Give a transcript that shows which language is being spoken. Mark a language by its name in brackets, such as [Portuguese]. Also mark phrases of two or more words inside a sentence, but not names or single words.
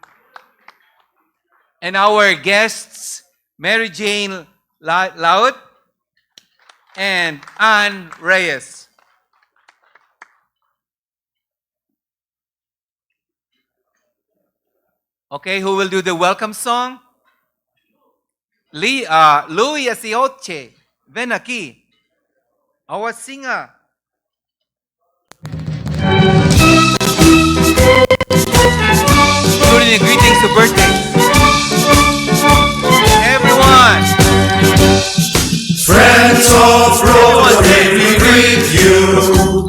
[English] And our guests, Mary Jane Laut and Ann Reyes. Okay, who will do the welcome song? Louis Asioche. [Spanish] Ven aquí. [English] Our singer. Including greetings to birthday. Everyone. Friends of Rotary, we greet you.